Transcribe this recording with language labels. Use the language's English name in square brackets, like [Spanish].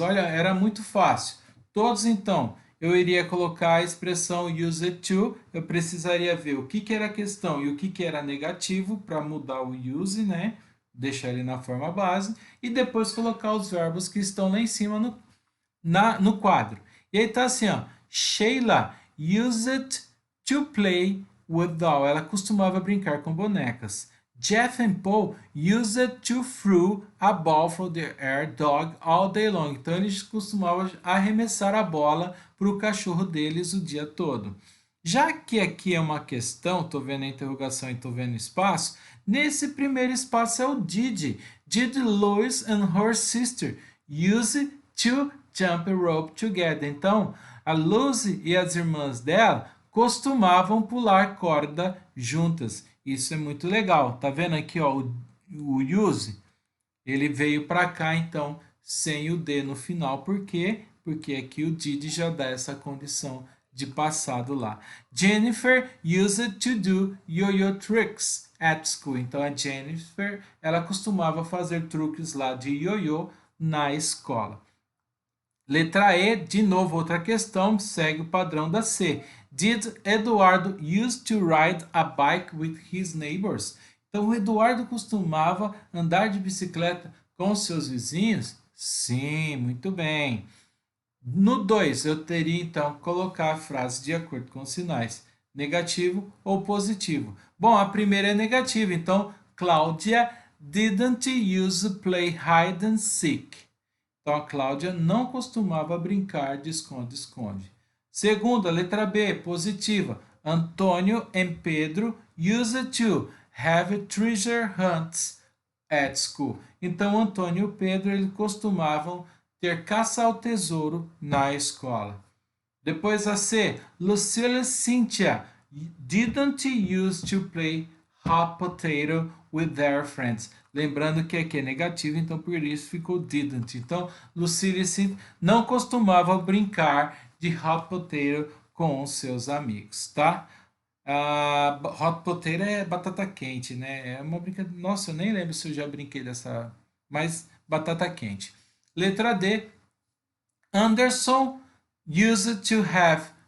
[Portuguese] Olha, era muito fácil. Todos, então, eu iria colocar a expressão [English] use it to, [Portuguese] eu precisaria ver o que era questão e o que era negativo para mudar o use, né? Deixar ele na forma base, e depois colocar os verbos que estão lá em cima no quadro. E aí tá assim, ó. [English] Sheila used to play with doll. [Portuguese] Ela costumava brincar com bonecas. [English] Jeff and Paul used to throw a ball from the air dog all day long. [Portuguese] Então eles costumavam arremessar a bola para o cachorro deles o dia todo. Já que aqui é uma questão, estou vendo a interrogação e estou vendo espaço, nesse primeiro espaço é o did. [English] Did Lois and her sister use to jump rope together? [Portuguese] Então, a Lucy e as irmãs dela costumavam pular corda juntas. Isso é muito legal. Tá vendo aqui, ó, o use? Ele veio para cá, então, sem o D no final. Por quê? Porque aqui o did já dá essa condição de passado lá. [English] Jennifer used to do yo-yo tricks at school. [Portuguese] Então, a Jennifer, ela costumava fazer truques lá de yo-yo na escola. Letra E, de novo, outra questão, segue o padrão da C. [English] Did Eduardo used to ride a bike with his neighbors? [Portuguese] Então, o Eduardo costumava andar de bicicleta com seus vizinhos? Sim, muito bem. No 2, eu teria então que colocar a frase de acordo com os sinais, negativo ou positivo. Bom, a primeira é negativa, então [English] Cláudia didn't use to play hide and seek. [Portuguese] Então, a Cláudia não costumava brincar de esconde-esconde. Segunda, letra B, positiva. [English] Antônio e Pedro used to have treasure hunts at school. [Portuguese] Então, Antônio e Pedro eles costumavam ter caça ao tesouro na escola. Depois a C, [English] Lucilla e Cynthia didn't use to play hot potato with their friends. [Portuguese] Lembrando que aqui é negativo, então por isso ficou didn't. Então, Lucille e Cynthia não costumavam brincar de hot potato com os seus amigos, tá? Hot potato é batata quente, né? É uma brincadeira. Nossa, eu nem lembro se eu já brinquei dessa. Mas batata quente. Letra D. Anderson [English] used to have